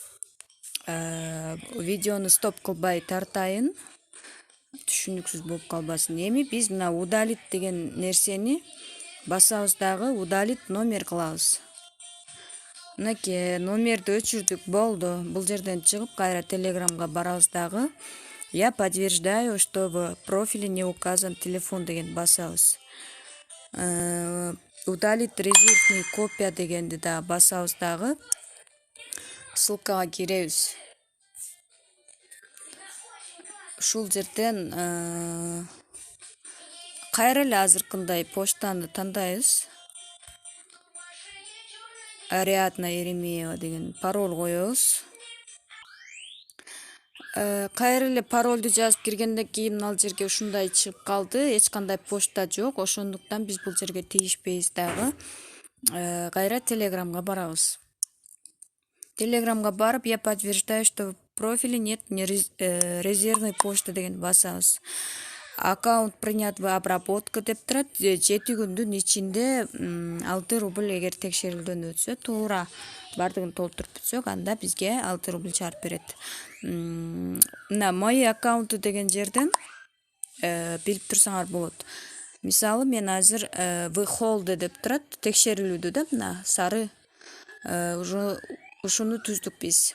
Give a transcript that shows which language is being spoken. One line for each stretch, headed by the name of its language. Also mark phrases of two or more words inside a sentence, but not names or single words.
Kyrgyz: Видеону стоп кылбай тартайын, түшүнүксүз болуп калбасын. Эми биз мына удалить деген нерсени басабыз дагы,
Russian: удалить номер
Kyrgyz: кылабыз. Мынакей номерди өчүрдүк, болду. Бул жерден чыгып кайра Telegramга барабыз дагы.
Russian: Я подтверждаю, что в профиле не указан телефон
Kyrgyz: деген басабыз.
Russian: Удалить резервный копия
Kyrgyz: дегенди да басабыз дагы. Ссылкага киребиз. Ушул жерден кайра эле азыркындай почтаны тандайбыз. Ариадна Еремеева деген пароль коебуз. Кайра эле паролду жазып киргенден кийин ал жерге ушундай чыгып калды. Эч кандай почта жок, ошондуктан биз бул жерге тийишпейбиз дагы. Кайра Telegramга барабыз. Telegramга барып,
Russian: я подтверждаю, что в профиле нет резервной почты
Kyrgyz: деген басабыз.
Russian: Аккаунт принят в обработку
Kyrgyz: деп турат. 7 күндүн ичинде 6 рубль эгер текшерүүдөн өтсө, туура бардыгын толтуруп бүтсөк, анда бизге 6 рубль чарп берет. Мына
Russian: мои аккаунты
Kyrgyz: деген жерден билип турсаңар болот. Мисалы мен азыр выхолды деп турат, текшерилүүдө да, мына сары ушуну түздүк биз.